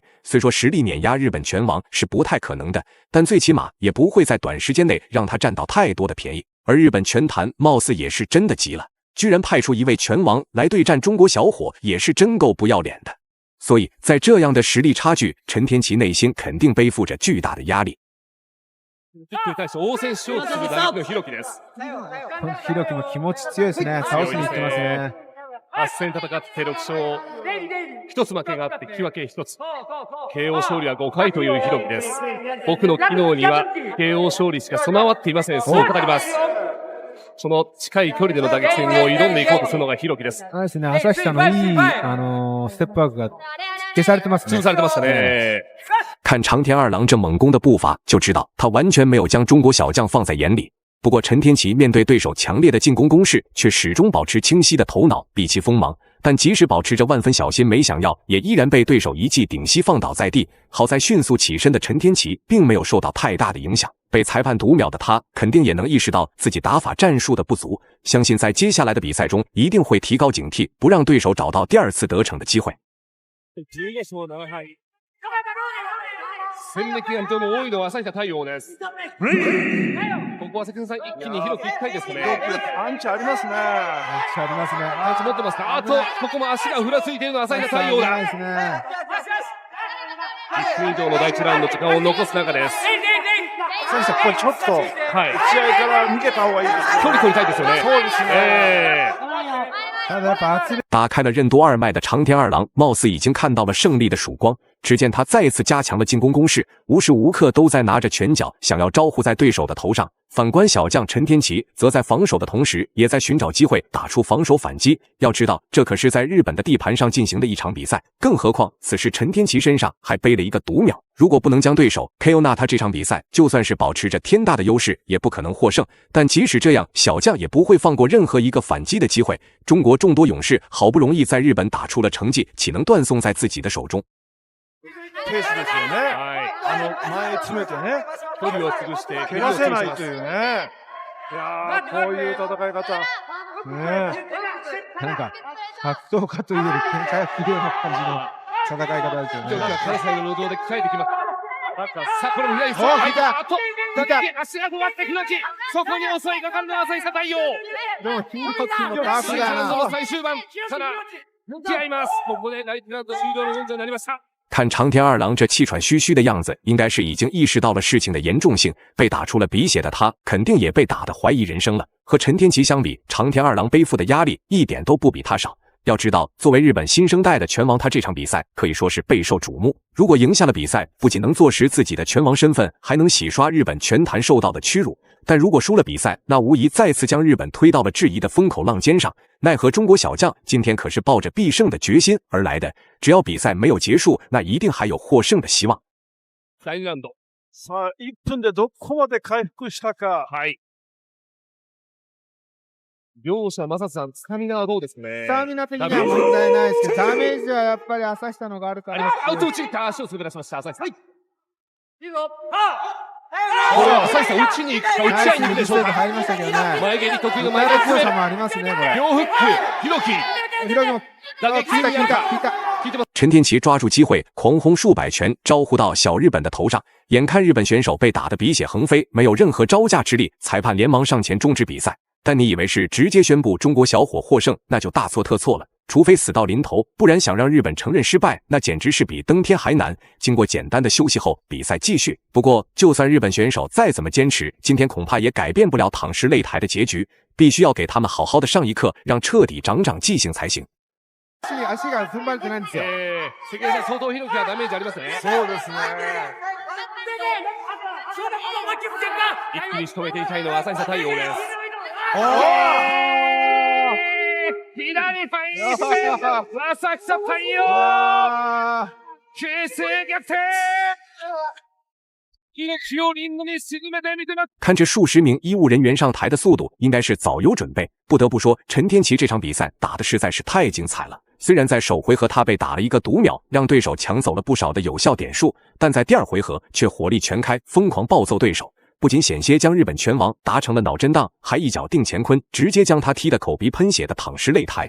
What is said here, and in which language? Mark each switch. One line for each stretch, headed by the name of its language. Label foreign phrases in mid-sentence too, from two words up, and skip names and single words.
Chinese: 虽说实力碾压日本拳王是不太可能的，但最起码也不会在短时间内让他占到太多的便宜。而日本拳坛貌似也是真的急了，居然派出一位拳王来对战中国小伙，也是真够不要脸的。所以在这样的实力差距，陈天奇内心肯定背负着巨大的压力。
Japanese: に対して応戦しようとする打撃の弘樹です。弘樹も気持ち強いですね。倒しに行ってますね。 8戦戦って6勝、1つ負けがあって引き分け1つ。KO 勝利は5回という弘樹です。僕の機能には KO 勝利しか備わっていません。そう語ります。その近い距離での打撃戦を挑んでいこうとするのが弘樹です。そうですね。朝日さんのいいステップワークが消されてますね。潰されてましたね。
Chinese: 看长田二郎这猛攻的步伐，就知道他完全没有将中国小将放在眼里。不过陈天奇面对对手强烈的进攻攻势，却始终保持清晰的头脑，避其锋芒。但即使保持着万分小心，没想要也依然被对手一记顶膝放倒在地。好在迅速起身的陈天奇并没有受到太大的影响。被裁判读秒的他，肯定也能意识到自己打法战術的不足，相信在接下来的比赛中一定会提高警惕，不让对手找到第二次得逞的機会。
Japanese: 戦歴が非常に多いのは朝日太陽です。ここは関根さん一気に広くいきたいですかね。パンチありますね。パンチありますね。パンチ持ってますか。あとここも足がふらついているのは朝日太陽だ。1分以上の第1ラウンド時間を残す中です。先生、ここちょっと、打ち合いから逃げた方がいいですね。距離取りたいですよね。そうですね。
Chinese: 打开了任督二脉的长田二郎，貌似已经看到了胜利的曙光。只见他再次加强了进攻攻势，无时无刻都在拿着拳脚想要招呼在对手的头上。反观小将陈天奇，则在防守的同时，也在寻找机会打出防守反击。要知道，这可是在日本的地盘上进行的一场比赛，更何况此时陈天奇身上还背了一个毒苗。如果不能将对手 KO， 那他这场比赛就算是保持着天大的优势，也不可能获胜。但即使这样，小将也不会放过任何一个反击的机会。中国众多勇士好不容易在日本打出了成绩，岂能断送在自己的手中？ペースですよね。前詰めてね、距離を潰して蹴らせないというね。いやー、こういう戦い方。なんか、格闘家というより喧嘩が綺麗な感じの戦い方ですよね。関西の路上で鍛えてきます。さあ、これも左足。あと、足が止まって弘樹。そこに襲いかかるのは朝日太陽。でも、金髪のダークだ。最終盤、ただ、向き合います。ここで第1ラウンド終了の文字になりました。看长田二郎这气喘吁吁的样子，应该是已经意识到了事情的严重性。被打出了鼻血的他，肯定也被打得怀疑人生了。和陈天奇相比，长田二郎背负的压力一点都不比他少。要知道，作为日本新生代的拳王，他这场比赛可以说是备受瞩目。如果赢下了比赛，不仅能坐实自己的拳王身份，还能洗刷日本拳坛受到的屈辱。但如果输了比赛，那无疑再次将日本推到了质疑的风口浪尖上。奈何中国小将今天可是抱着必胜的决心而来的，只要比赛没有结束，那一定还有获胜的希望。
Japanese: 第2ラウンド。さあ、1分でどこまで回復したか。はい。両者、マサさん、スタミナはどうですね。スタミナ的には問題ないですけど、ダメージはやっぱり朝日のがあるから。アウト打ちに行った足を滑らしました、朝日さん。いいぞ。これは朝日さん、打ちに行くか、打ち合いに行くでしょうか。入りましたけどね。前蹴り得意の前前蹴りの強さもありますね、これ。両フック、ひろき。ひろきも、打撃効いた、効いた、効いた。効いてます。
Chinese: 陈天奇抓住机会，狂轰数百拳招呼到小日本的头上。眼看日本选手被打得鼻血横飞，没有任何招架之力，裁判连忙上前终止比赛。但你以为是直接宣布中国小伙获胜，那就大错特错了。除非死到临头，不然想让日本承认失败，那简直是比登天还难。经过简单的休息后，比赛继续。不过，就算日本选手再怎么坚持，今天恐怕也改变不了躺尸擂台的结局。必须要给他们好好的上一课，让彻底长长记性才行。
Japanese: 足が踏ん張れてないんですよ。関根さん、相当ひろきはダメージありますね。そうですね。一気に仕留めていきたいのは朝日太陽です。左ファインス浅草太陽形勢逆転命をリングに沈めてみてます。
Chinese: 看这数十名医务人员上台的速度，应该是早有准备。不得不说，陈天奇这场比赛打得实在是太精彩了。虽然在首回合他被打了一个读秒，让对手抢走了不少的有效点数，但在第二回合却火力全开，疯狂暴揍对手。不仅险些将日本拳王达成了脑震荡，还一脚定乾坤，直接将他踢得口鼻喷血的躺尸擂台。